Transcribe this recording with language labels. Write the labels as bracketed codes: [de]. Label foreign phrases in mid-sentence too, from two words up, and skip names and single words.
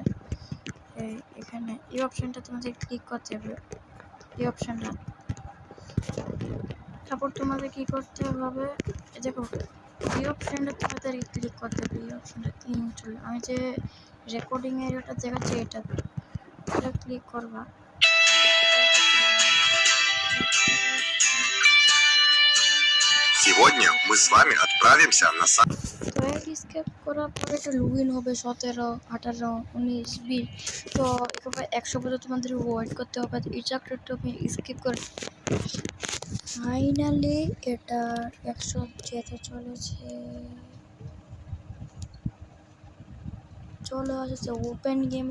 [bn] এখানে এই অপশানটা তোমাদের ক্লিক করতে হবে, এই অপশানটা। তারপর তোমাদের কী করতে হবে, দেখো এই অপশানটা তোমাদের ক্লিক করতে হবে। এই অপশানটা আমি যে [en] recording area [bn] দেখাচ্ছি এটা ক্লিক করবা। [ru] Сегодня мы с вами отправимся на сайт. [bn] তো স্কেপ করার পরে একটা লুগইন হবে 17, 18, 19, 20। তো এভাবে 100 পর্যন্ত তোমাদের ওয়েট করতে হবে। এটা একটু আমি স্কিপ করে ফাইনালি এটা 100 যেতে চলেছে, চলে আসছে [en] open game.